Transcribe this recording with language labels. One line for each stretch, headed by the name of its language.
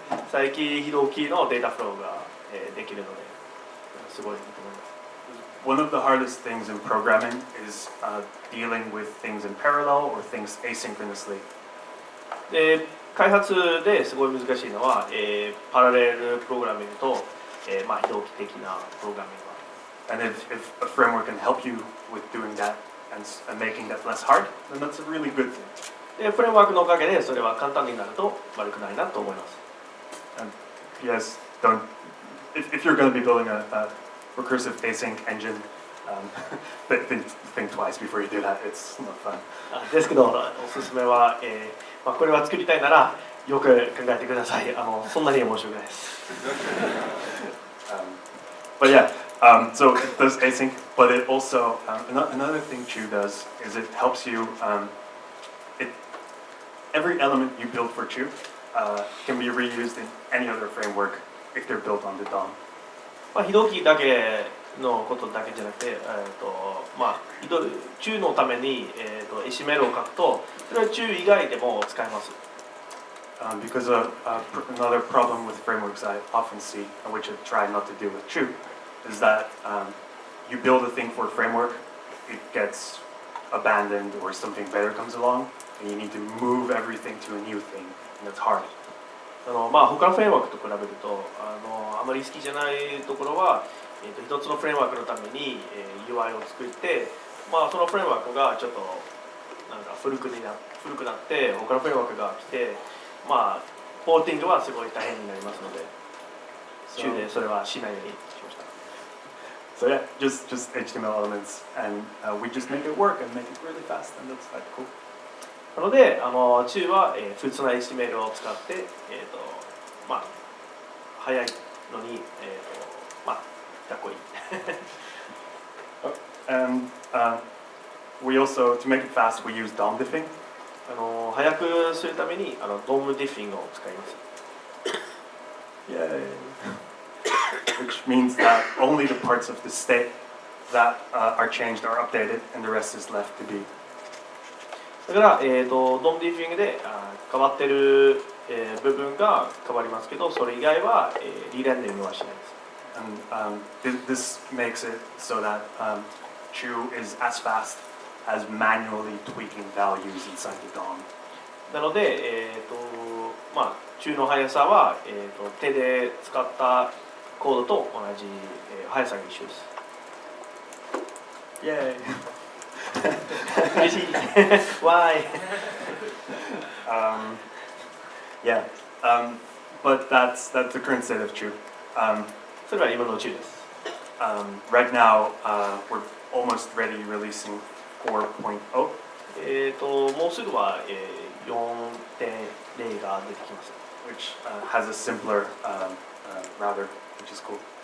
Japanese: 再起非同期のデータフローが、できるので、すごいいいと思います。
English: One of the hardest things in programming is dealing with things in parallel or things asynchronously.
Japanese: で開発ですごい難しいのは、パラレルプログラミングと、まあ非同期的なプログラミングは。
English: And if a framework can help you with doing that and making that less hard, then that's a really good thing.
Japanese: でフレームワークのおかげでそれは簡単になると悪くないなと思います。
English: And P.S. If you're going to be building a recursive async engine, think twice before you do that. It's not fun.
Japanese: ですけどおすすめは、まあ、これは作りたいならよく考えてください。そんなに面白くないです。
English: But yeah, so it does async, but it also another thing Chu does is it helps you. Every element you build for Chu can be reused in any other framework if they're built on the DOM.
Japanese: まあ非同期だけのことだけじゃなくて、まあ中のために、HTML を書くと、それは中以外でも使えます。
English: Because another problem with frameworks I often see, which I try not to do with Chu, is that you build a thing for a framework, it gets abandoned or something better comes along, and you need to move everything to a new thing, and it's hard.
Japanese: まあ他のフレームワークと比べるとあまり好きじゃないところは、一つのフレームワークのために、UI を作って、まあそのフレームワークがちょっとなんか古くなって他のフレームワークが来て、まあポーティングはすごい大変になりますので、中でそれはしないようにしました。
English: So yeah, just HTML elements, and we just make it work and make it really fast, and that's quite cool.
Japanese: なので中は、普通の HTML を使って、まあ早いのに、まあかっこいい。
English: And we also, to make it fast, we use DOM diffing.
Japanese: 早くするためにDOM diffing を使います。
English: Yay! Which means that only the parts of the state that are changed are updated, and the rest is left to be.
Japanese: だから、DOM diffing で変わってる、部分が変わりますけど、それ以外は、リレンディングはしないです。
English: And this makes it so that Chu is as fast as manually tweaking values inside the DOM.
Japanese: なので、まあ中の速さは、手で使ったコードと同じ、速さが一緒です。
English: Yay!
Japanese: 嬉しい。
English: Why? Yeah, but that's the current state of Chu.
Japanese: それは今の中です。
English: Right now, we're almost ready releasing 4.0.
Japanese: もうすぐは、4.0 が出てきます。
English: Which has a simpler router, which is cool.